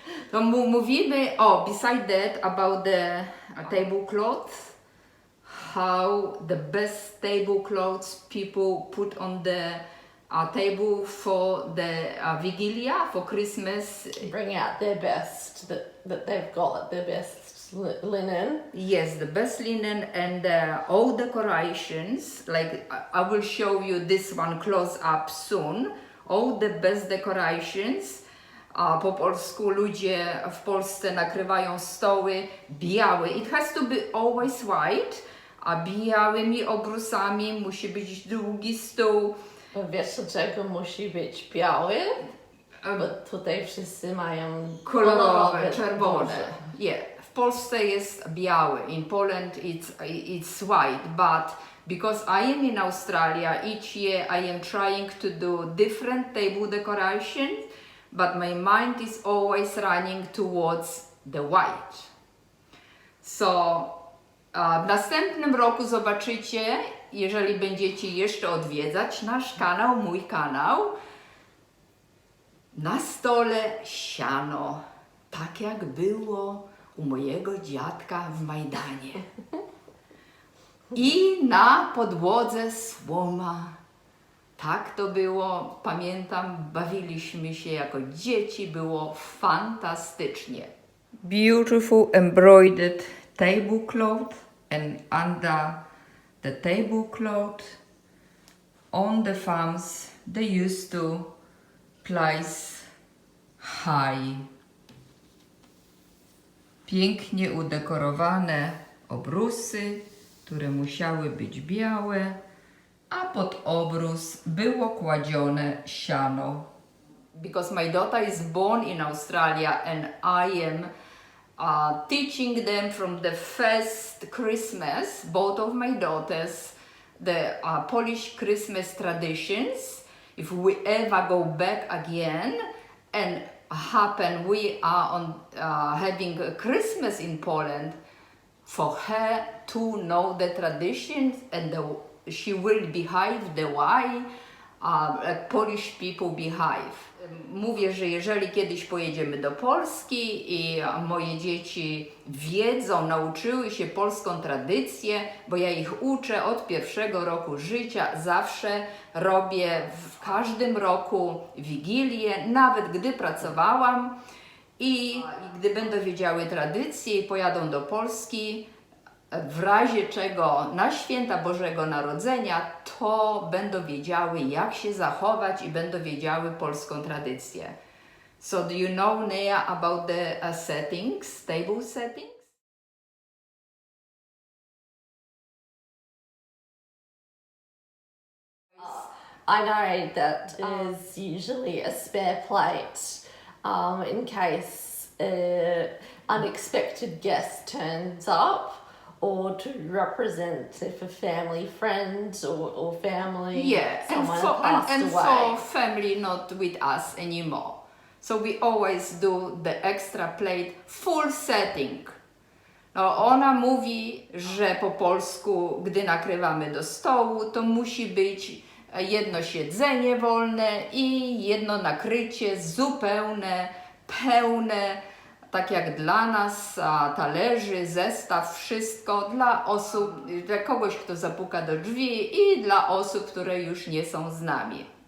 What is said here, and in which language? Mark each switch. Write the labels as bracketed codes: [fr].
[pl] To mówimy, [en] beside that, about the tablecloths, how the best tablecloths people put on the table for the vigilia, for Christmas. Bring out their best that they've got, their best linen. Yes, the best linen and all decorations. Like I will show you this one close up soon. All the best decorations. [pl] Po polsku ludzie w Polsce nakrywają stoły białe. [en] It has to be always white. [pl] A białymi obrusami musi być długi stół. Wiesz, dlaczego musi być biały? Bo tutaj wszyscy mają Kolorowe, czerwone. Yeah. W Polsce jest biały. [en] In Poland it's white, but because I am in Australia, each year I am trying to do different table decorations, but my mind is always running towards the white. [pl] So w następnym roku zobaczycie, jeżeli będziecie jeszcze odwiedzać nasz kanał, mój kanał, na stole siano, tak jak było u mojego dziadka w Majdanie. I na podłodze słoma. Tak to było, pamiętam, bawiliśmy się jako dzieci, było fantastycznie. [en] Beautiful embroidered tablecloth, and under the tablecloth on the farms they used to place hay. [pl] Pięknie udekorowane obrusy, które musiały być białe, a pod obrus było kładzione siano. [en] Because my daughter is born in Australia and I am teaching them from the first Christmas, both of my daughters, the Polish Christmas traditions. If we ever go back again and we are having a Christmas in Poland, for her to know the traditions and she will behave the way Polish people behave. [pl] Mówię, że jeżeli kiedyś pojedziemy do Polski i moje dzieci wiedzą, nauczyły się polską tradycję, bo ja ich uczę od pierwszego roku życia, zawsze robię w każdym roku wigilię, nawet gdy pracowałam i gdy będą wiedziały tradycję i pojadą do Polski, w razie czego na święta Bożego Narodzenia, to będą wiedziały, jak się zachować i będą wiedziały polską tradycję. [en] So do you know, Nea, about the settings, table settings? I know that there's usually a spare plate in case unexpected guest turns up, or to represent if a family friend or family someone passed and away. for family not with us anymore. So we always do the extra plate full setting. [pl] No, ona mówi, że po polsku, gdy nakrywamy do stołu, to musi być jedno siedzenie wolne i jedno nakrycie zupełne, pełne, tak jak dla nas, talerzy, zestaw, wszystko dla osób, dla kogoś, kto zapuka do drzwi i dla osób, które już nie są z nami.